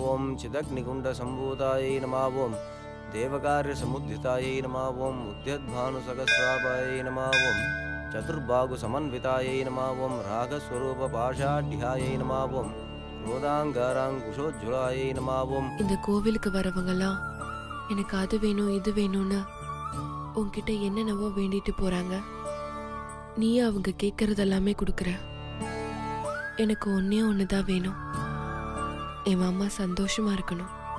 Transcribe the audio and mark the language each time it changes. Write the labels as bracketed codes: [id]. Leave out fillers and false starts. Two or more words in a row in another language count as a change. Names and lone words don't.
[sa] ఓం చిదగ్నిగుండ సంభూతాయై నమః. ఓం దేవకార్య సముద్ధితాయై నమః. ఓం ఉద్యద్భానుసహస్రాభాయై నమః. ఓం చతుర్బాగు సమన్వితాయై నమః. ఓం రాగస్వరూప పాషాఢ్యాయై నమః. ఓం క్రోధాங்காராங்குஷோஜ்வலாயை நமாவும். ஓம் [ta] இந்த கோவிலுக்கு வரவங்கெல்லாம் எனக்கு அது வேணும் இது வேணும்னு உன்கிட்ட என்னென்னவோ வேண்டிட்டு போறாங்க. நீ அவங்க கேட்கறது எல்லாமே கொடுக்குற. எனக்கு ஒன்னே ஒண்ணுதான் வேணும், என் மாமா சந்தோஷமா இருக்கணும்.